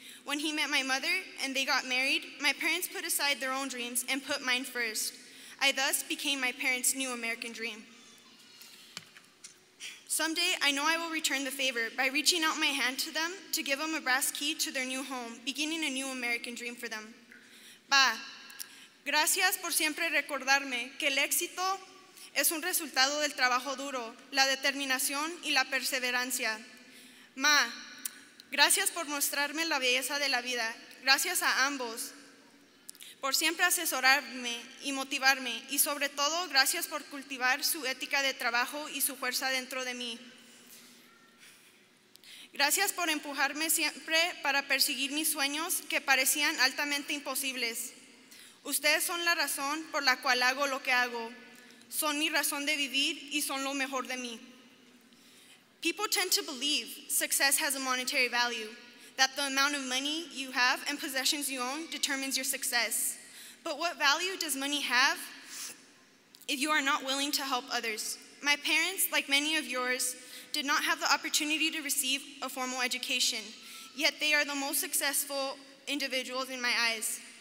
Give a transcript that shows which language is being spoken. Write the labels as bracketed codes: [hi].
[en] When he met my mother and they got married, my parents put aside their own dreams and put mine first. I thus became my parents' new American dream. Someday, I know I will return the favor by reaching out my hand to them to give them a brass key to their new home, beginning a new American dream for them. [es] Pa, gracias por siempre recordarme que el éxito es un resultado del trabajo duro, la determinación y la perseverancia. Ma, gracias por mostrarme la belleza de la vida. Gracias a ambos por siempre asesorarme y motivarme, y sobre todo, gracias por cultivar su ética de trabajo y su fuerza dentro de mí. Gracias por empujarme siempre para perseguir mis sueños que parecían altamente imposibles. Ustedes son la razón por la cual hago lo que hago. Son mi razón de vivir y son lo mejor de mí. [en] People tend to believe success has a monetary value, that the amount of money you have and possessions you own determines your success. But what value does money have if you are not willing to help others? My parents, like many of yours, did not have the opportunity to receive a formal education, yet they are the most successful individuals in my eyes.